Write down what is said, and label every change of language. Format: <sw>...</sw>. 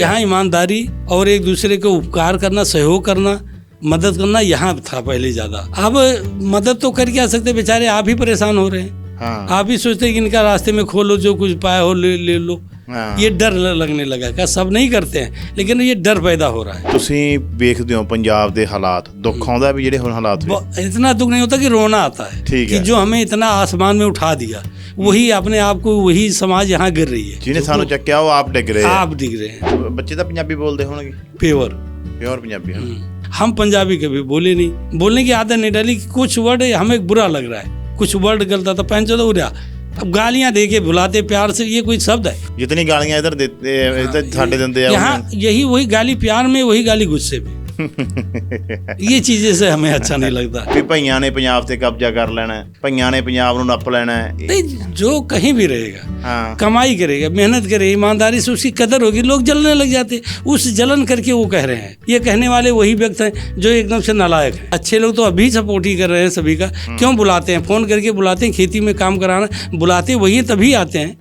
<hi>यहाँ ईमानदारी और एक दूसरे को उपकार करना, सहयोग करना, मदद करना यहाँ था पहले ज्यादा। अब मदद तो कर क्या सकते, बेचारे आप ही परेशान हो रहे हैं। हाँ। आप ही सोचते हैं कि इनका रास्ते में खोलो, जो कुछ पाया हो ले लो। हाँ। ये डर लगने लगा। क्या सब नहीं करते हैं, लेकिन ये डर पैदा हो रहा है।</hi> <pa>ਤੁਸੀਂ ਵੇਖਦੇ ਹੋ ਪੰਜਾਬ ਦੇ ਹਾਲਾਤ, ਦੁੱਖ ਆਉਂਦਾ ਵੀ ਜਿਹੜੇ ਹੁਣ ਹਾਲਾਤ ਹੋਏ?</pa> <hi>इतना दुख नहीं होता कि रोना आता है। ठीक कि है। जो हमें इतना आसमान में उठा दिया, वही अपने आप को, वही समाज यहाँ गिर रही है।</hi> <pa>ਜਿਹਨੇ ਸਾਨੂੰ ਚੱਕਿਆ ਉਹ ਆਪ ਡਿੱਗ ਰਹੇ ਆ।</pa> <hi>आप दिख रहे हैं।</hi> <pa>ਬੱਚੇ ਤਾਂ ਪੰਜਾਬੀ ਬੋਲਦੇ ਹੋਣਗੇ?</pa> <en>Pure.</en> <pa>ਪਿਓਰ ਪੰਜਾਬੀ ਹਨ।</pa> <hi>हम पंजाबी कभी बोले नहीं, बोलने की आदत नहीं डाली। कुछ वर्ड हमें बुरा लग रहा है, कुछ वर्ड गलता था, पहन चलो उड़ा। अब गालियां दे के बुलाते प्यार से, ये कोई शब्द है? जितनी गालियां इधर देते इधर</hi> <pa>ਸਾਡੇ ਦਿੰਦੇ ਆ</pa> <hi>यहाँ यही वही गाली प्यार में, वही गाली गुस्से में। ये चीजें से हमें अच्छा नहीं लगता।</hi> <pa>ਵੀ ਭਈਆਂ ਨੇ ਪੰਜਾਬ ਤੇ ਕਬਜ਼ਾ ਕਰ ਲੈਣਾ ਹੈ, ਭਈਆਂ ਨੇ ਪੰਜਾਬ ਨੂੰ ਨੱਪ ਲੈਣਾ ਹੈ।</pa> <hi>नहीं, जो कहीं भी रहेगा, हाँ। कमाई करेगा, मेहनत करे, ईमानदारी से उसकी कदर होगी, लोग जलने लग जाते। उस जलन करके वो कह रहे हैं। ये कहने वाले वही व्यक्ति हैं जो एकदम से नालायक है। अच्छे लोग तो अभी सपोर्ट ही कर रहे हैं सभी का। क्यों बुलाते हैं, फोन करके बुलाते हैं, खेती में काम कराना बुलाते वही तभी आते हैं।</hi>